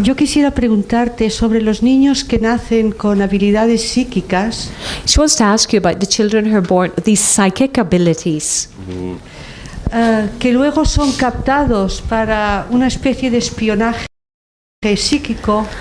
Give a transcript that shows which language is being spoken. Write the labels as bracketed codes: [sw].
[es] Yo quisiera preguntarte sobre los niños que nacen con habilidades psíquicas [en] She wants to ask you about the children who are born with these psychic abilities [es] que luego son captados para una especie de espionaje psíquico